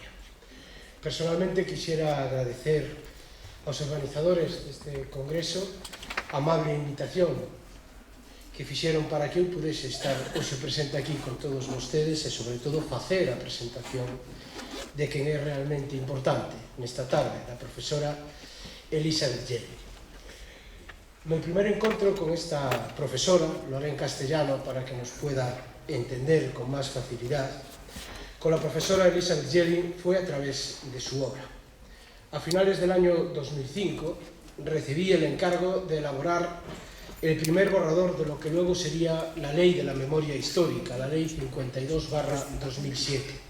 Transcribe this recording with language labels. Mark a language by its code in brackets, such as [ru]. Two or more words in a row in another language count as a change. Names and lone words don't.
[gl] Personalmente, quixera agradecer aos organizadores deste congreso a amable invitación que fixeron para que eu pudese estar hoxe presente aquí con todos vostedes e, sobre todo, facer a presentación de quen é realmente importante nesta tarde, a profesora Elizabeth Jelly. Meu primer encontro con esta profesora, [es] lo haré en castellano para que nos pueda entender con más facilidad, con la profesora Elizabeth Jelly fue a través de su obra. A finales del año 2005 recibí el encargo de elaborar el primer borrador de lo que luego sería la Ley de la Memoria Histórica, la Ley 52/2007.